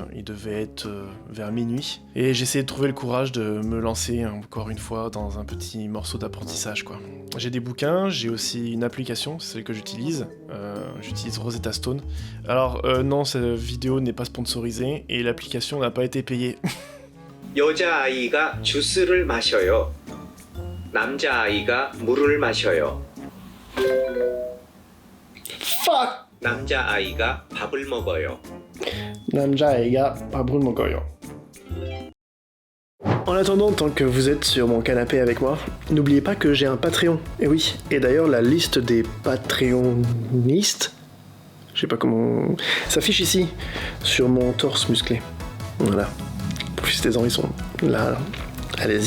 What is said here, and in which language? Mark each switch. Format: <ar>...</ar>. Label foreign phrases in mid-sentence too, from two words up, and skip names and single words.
<fr>Il devait être vers minuit. Et j'essayais de trouver le courage de me lancer encore une fois dans un petit morceau d'apprentissage, quoi. J'ai des bouquins, j'ai aussi une application, c'est celle que j'utilise. J'utilise Rosetta Stone. Alors, non, cette vidéo n'est pas sponsorisée et l'application n'a pas été payée.</fr> <ko>여자아이가 주스를 마셔요. 남자아이가 물을 마셔요. Fuck! 남자아이가 밥을 먹어요. 남자아이가 밥을 먹어요.</ko> <fr>En attendant, tant que vous êtes sur mon canapé avec moi, n'oubliez pas que j'ai un Patreon. Et oui, et d'ailleurs la liste des Patreonistes, je sais pas comment, s'affiche ici, sur mon torse musclé. Voilà. Profitez-en, ils sont là. Allez-y.</fr>